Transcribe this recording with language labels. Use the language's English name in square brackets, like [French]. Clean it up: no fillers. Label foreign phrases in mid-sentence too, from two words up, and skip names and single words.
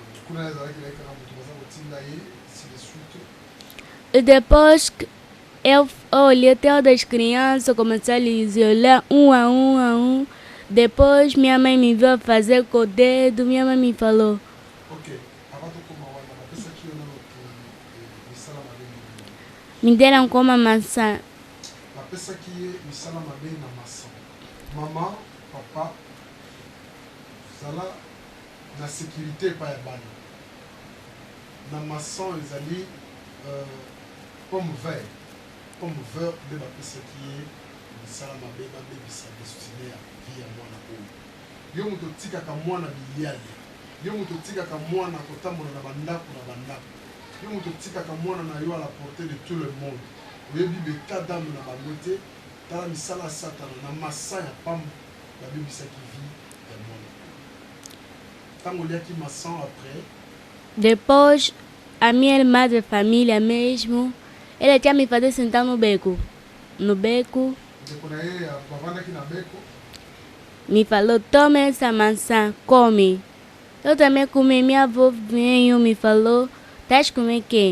[Portuguese] E depois eu olhei até das crianças, comecei a lhes olhar um a um. Depois minha mãe me viu a fazer com o dedo, minha mãe me falou. Me deram como uma maçã. [Lingala] Maman, papa, zala na sécurité pa ya bana. Na maçon ezali [French] pomme vert [Lingala] de ba pesa ki misala mabe ba bebisa destiné ya vie ya mwana oyo. Yo muto tika ka mwana biliali. Yo muto tika ka mwana kotambola na bandako na bandako. Yo muto tika ka mwana na yo [French] à la portée de tout le monde. [Lingala] Oyebi beta dame na bangote. Tala misala satana na massa ya pamba la bebisa ki vie ya mwana. Tango liaki maçon après. [Portuguese] Depois a minha irmã de família mesmo, ela tinha me fazer sentar no beco. Me falou, toma essa maçã, come. Eu também comi, minha avó veio me falou, estás comendo quê?